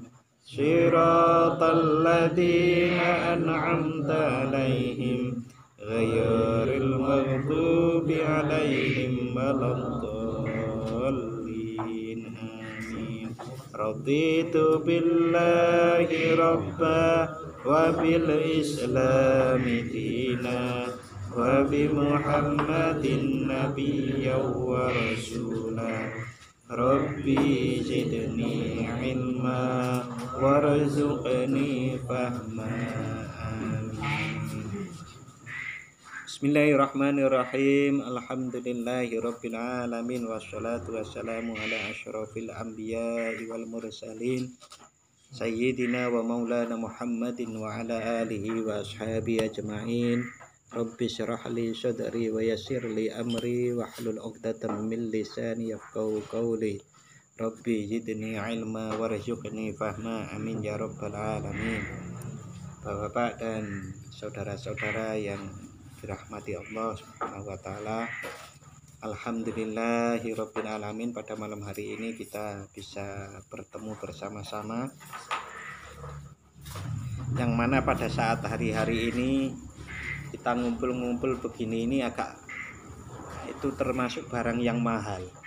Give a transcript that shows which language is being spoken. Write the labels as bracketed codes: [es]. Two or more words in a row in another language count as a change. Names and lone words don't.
[ar] صراط الذين أنعمت عليهم غير المغضوب عليهم ولا الضالين. آمين. رضيت بالله ربا وبالإسلام دينا وبمحمد نبيا ورسولا. رب زدني علما وارزقني فهما. Amin. بسم الله الرحمن الرحيم. الحمد لله رب العالمين. والصلاة والسلام على أشرف الأنبياء والمرسلين سيدنا ومولانا محمد وعلى آله وأصحابه أجمعين. رب اشرح لي صدري ويسر لي أمري واحلل عقدة من لساني يفقهوا قولي. رب زدني علما وارزقني فهما. آمين يا رب العالمين. [id] Bapak-bapak dan saudara-saudara yang dirahmati Allah [ar] سبحانه وتعالى. الحمد لله رب العالمين. [id] Pada malam hari ini kita bisa bertemu bersama-sama, yang mana pada saat hari-hari ini kita ngumpul-ngumpul begini ini agak itu termasuk barang yang mahal.